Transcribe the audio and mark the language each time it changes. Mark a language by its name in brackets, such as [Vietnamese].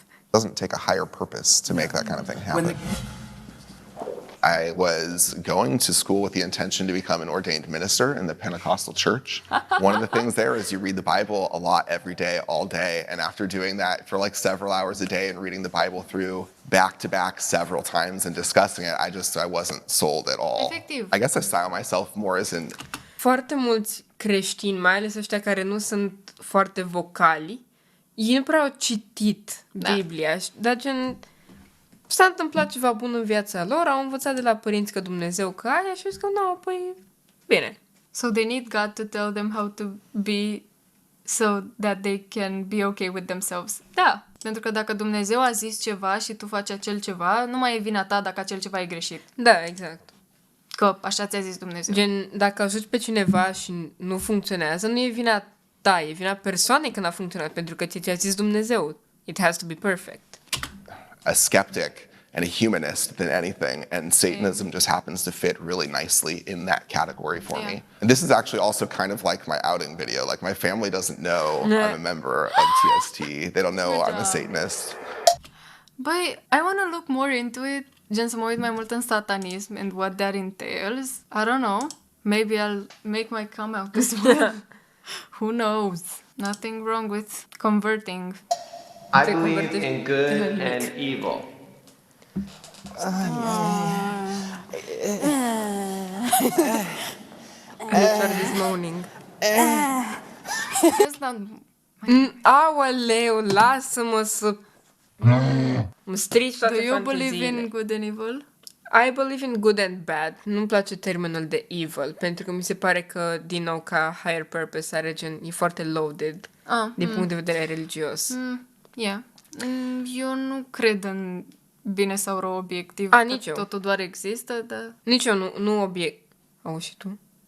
[English] doesn't take a higher purpose to make that kind of thing happen. I was going to school with the intention to become an ordained minister in the Pentecostal church. One of the things there is you read the Bible a lot every day, all day. And after doing that for like several hours a day and reading the Bible through back to back several times and discussing it, I wasn't sold at all. [Romanian] Efectiv. [English] I guess I style myself more as in... [Romanian] Foarte mulți creștini, mai ales ăștia care nu sunt foarte vocali, ei nu prea au citit Biblia, dar gen... S-a întâmplat ceva bun în viața lor, au învățat de la părinți că Dumnezeu că aia și au zis că nu, păi, bine. [English] So they need God to tell them how to be so that they can be okay with themselves. [Romanian] Da, pentru că dacă Dumnezeu a zis ceva și tu faci acel ceva, nu mai e vina ta dacă acel ceva e greșit. Da, exact. Că așa ți-a zis Dumnezeu. Gen, dacă ajuți pe cineva și nu funcționează, nu e vina ta, e vina persoanei că n-a funcționat, pentru că ți-a zis Dumnezeu. [English] It has to be perfect. a skeptic and a humanist than anything, and Satanism just happens to fit really nicely in that category for me. And this is actually also kind of like my outing video. Like, my family doesn't know I'm a member of TST. They don't know I'm a Satanist. Băi, I want to look more into it, [Romanian] gen să mă uit mai mult în satanism [English] and what that entails. I don't know. Maybe I'll make my come out as well. Who knows? Nothing wrong with converting. I believe in good and evil. This morning. Just not... [Romanian] Aoleu, lasă-mă să... Mă strici toate [English] Do you [Romanian] fanteziile. [English] believe in good and evil? I believe in good and bad. [Romanian] Nu-mi place termenul de evil, pentru că mi se pare că, din nou, ca [English] higher purpose [Romanian] are gen, e foarte loaded din punct de vedere religios. [English] Yeah. [Romanian] Eu nu cred în bine sau rău obiectiv. Nici eu. Totul doar există, dar... Nici eu nu obiect... Auzi și tu?